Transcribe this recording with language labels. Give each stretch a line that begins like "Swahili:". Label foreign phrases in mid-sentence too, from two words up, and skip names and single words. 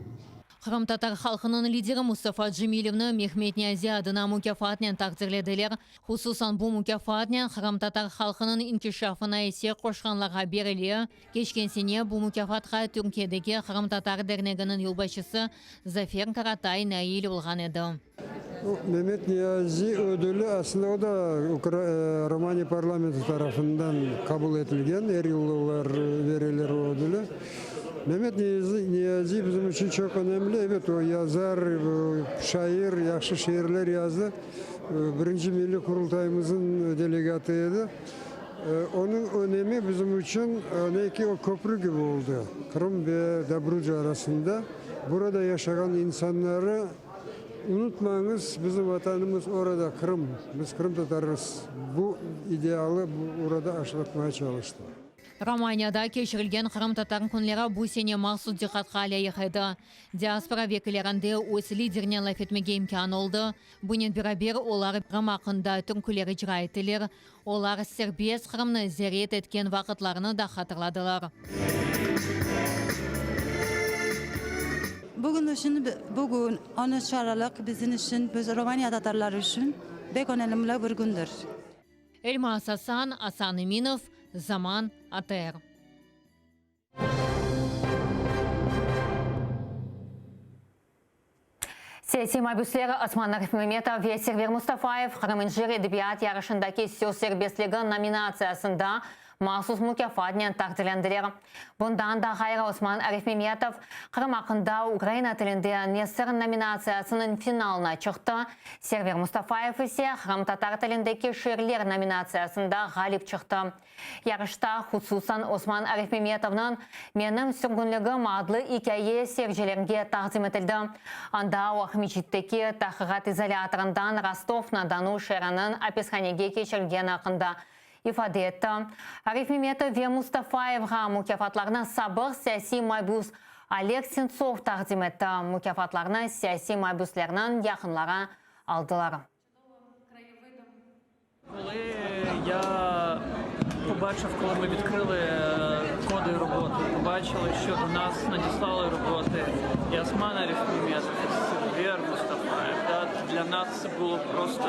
Crimean Tatar: Kırım Tatar halkının lideri Mustafa Cemilov'nu Mehmet Niyazi adına mükafatla takdirlediler. Hususan bu mükafatla Kırım Tatar halkının inkişafına ise koşkanlara beriliyor. Geçken sene bu mükafatla Türkiye'deki Kırım Tatar Derneği'nin yılbaşısı Zafer Karatay nail olgan edi. Mehmet Niyazi ödülü aslında o da Romanya parlamento tarafından kabul edilgen. Her yıllar verilir o ödülü. Mehmet Niyazi bizim için çok önemli. Evet, o yazar, şair, yaxşı şiirler yazdı. Birinci Milli Kurultayımızın delegatıydı. Onun önemi bizim için belki o köprü gibi oldu. Kırım ve Dabruca arasında. Burada yaşayan insanları unutmayınız, bizim vatanımız orada Kırım. Biz Kırım Tatarız. Bu idealı orada aşılatmaya çalıştı. Romanya'da geçirilgen Kırım Tatar günleri bu sene mahsus dikkatga layık edi. Diaspora vekillerinde öz liderine laf etmege imkan oldu. Bununla beraber olar Kırım hakkında türküler icra ettiler. Olar serbest Kırım'ı ziyaret etken vakitlerini da hatırladılar. Bugün 13 Aralık bizim için, biz Romanya Tatarları için pek önemli bir gündür. Elmas Hasan, Асан Иминов, Zaman, АТР. Siyasi mahbuslar Osman Arif Mehmetov ve Server Mustafayev Kırım-İncir Edebiyat yarışındaki söz serbestliği nominasyasında mahsus mükafatla takdirlendiler. Bundan da gayrı Osman Arif Mehmetov Kırım hakkında Ukrayna tilinde Nesir nominasyasının finalına çıktı. Server Mustafayev ise Kırım Tatar tilindeki şiirler nominasyasında galip çıktı. Yarışta hususan Osman Arif Mehmetov'un Benim Sürgünlüğüm adlı hikaye seyircilerine takdim edildi. Anda o Ahmetçik'teki tahkikat izolatorundan Rostov-na-Donu şehrinin hapishaneye geçirgeni hakkında ifade etti. Arif Mehmetov ve Mustafayev'a mükafatlarını sabır siyasi mahbus Oleg Sentsov takdim etti. Mükafatlarını siyasi mahbuslarının yakınları aldılar.
Ukrainian: Побачив, коли ми відкрили коди роботи, побачили, що до нас надіслали роботи і Осман Ариф Мехметов, і Сервер Мустафаєв. Для нас це було просто...